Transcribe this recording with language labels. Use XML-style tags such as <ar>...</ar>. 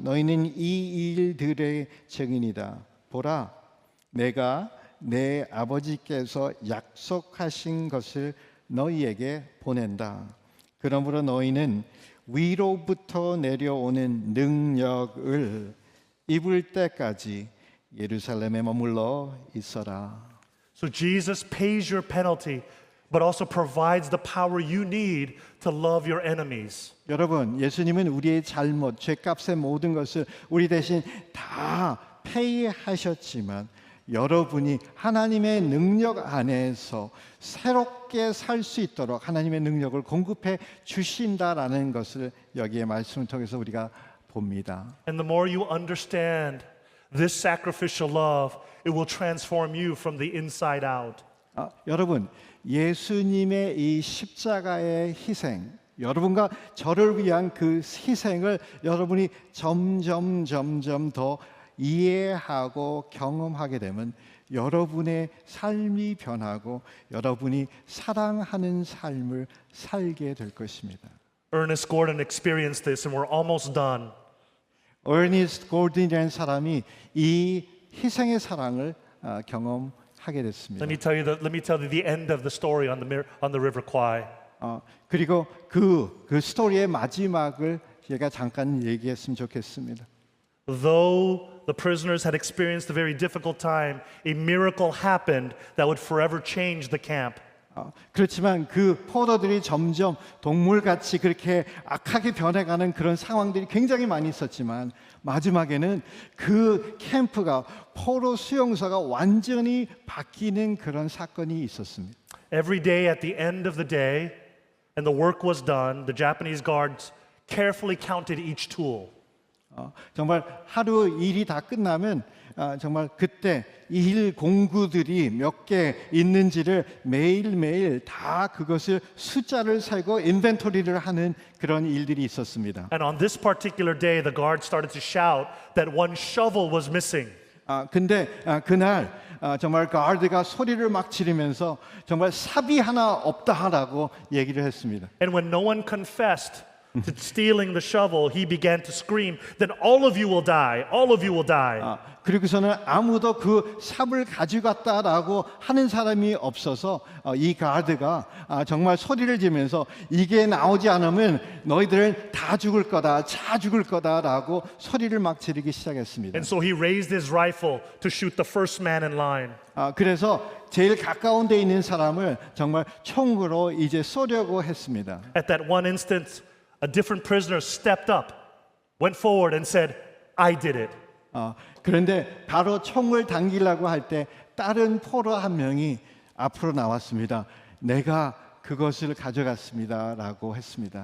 <ko>너희는 이 일들의 증인이다. 보라, 내가 내 아버지께서 약속하신 것을 너희에게 보낸다. 그러므로 너희는 위로부터 내려오는 능력을 입을 때까지 예루살렘에 머물러 있어라.</ko> <en>So Jesus pays your penalty, but also provides the power you need to love your enemies.</en> <ko>여러분, 예수님은 우리의 잘못, 죄값의 모든 것을 우리 대신 다 페이하셨지만 여러분이 하나님의 능력 안에서 새롭게 살 수 있도록 하나님의 능력을 공급해 주신다라는 것을 여기에 말씀을 통해서 우리가 봅니다.</ko> <en>And the more you understand this sacrificial love, it will transform you from the inside out.</en> <ko>여러분, 예수님의 이 십자가의 희생, 여러분과 저를 위한 그 희생을 여러분이 점점 더 이해하고 경험하게 되면 여러분의 삶이 변하고 여러분이 사랑하는 삶을 살게 될 것입니다.</ko> <en>Ernest Gordon experienced this, and we're almost done.</en> <ko>어니스트 골든이라는 사람이 이 희생의 사랑을 경험하게 됐습니다.</ko> <en>Let me tell you the end of the story on the River Kwai.</en> <ko>그리고 그 스토리의 마지막을 제가 잠깐 얘기했으면 좋겠습니다.</ko> <en>Though the prisoners had experienced a very difficult time, a miracle happened that would forever change the camp.</en> <ko>그렇지만 그 포로들이 점점 동물같이 그렇게 악하게 변해가는 그런 상황들이 굉장히 많이 있었지만 마지막에는 그 캠프가 포로 수용소가 완전히 바뀌는 그런 사건이 있었습니다.</ko> <en>Every day at the end of the day, and the work was done, the Japanese guards carefully counted each tool.</en> <ko>정말 하루 일이 다 끝나면 정말 그때 일 공구들이 몇 개 있는지를 매일매일 다 그것을 숫자를 세고 인벤토리를 하는 그런 일들이 있었습니다.</ko> <en>And on this particular day, the guards started to shout that one shovel was missing.</en> <ko>근데 그날 정말 가드가 소리를 막 지르면서 정말 삽이 하나 없다라고 얘기를 했습니다.</ko> <en>And when no one confessed to stealing the shovel, he began to scream, then all of you will die, all of you will die.</en> <ko>그리고서는 아무도 그 삽을 가져갔다라고 하는 사람이 없어서 이 가드가 정말 소리를 지면서 이게 나오지 않으면 너희들은 다 죽을 거다, 다 죽을 거다라고 소리를 막 지르기 시작했습니다.</ko> <en>And so he raised his rifle to shoot the first man in line.</en> <ko>그래서 제일 가까운 데 있는 사람을 정말 총으로 이제 쏘려고 했습니다.</ko> <en>At that one instant, a different prisoner stepped up, went forward and said, I did it.</en> <ko>그런데 바로 총을 당기려고 할 때 다른 포로 한 명이 앞으로 나왔습니다. 내가 그것을 가져갔습니다라고 했습니다.</ko>